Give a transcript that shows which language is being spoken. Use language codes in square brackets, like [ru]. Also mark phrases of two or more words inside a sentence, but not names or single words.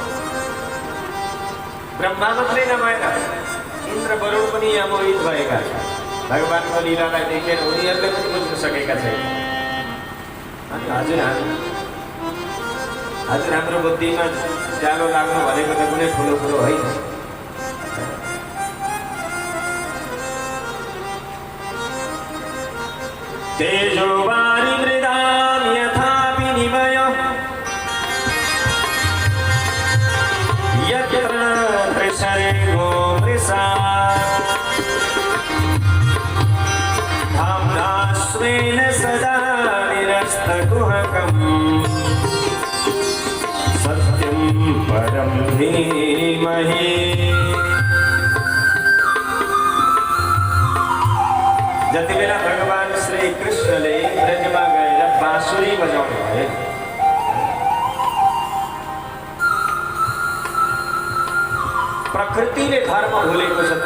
[ne] ब्रह्मा मात्रै नभएर इन्द्र वरुण पनि यहाँ मोहित भएका छन् भगवानको लीलालाई देखेर। उनीहरूले पनि बुझ्न सकेका छैन। अनि हजुर हाम्रो बुद्धिमा जालो लाग्नु भनेको त कुनै ठुलो कुरो होइन। [sa] तेजो वारि मृदां यथा विनिमय, यत्र त्रिशर्गो मृषा, धाम्ना स्वेन सदा निरस्तकुहकम्, सत्यं परं धीमहि। [ne] जति बेला भगवान श्री कृष्णले ब्रजमा गएर बाँसुरी बजाउनु भयो, प्रकृतिले धर्म भुलेको छ।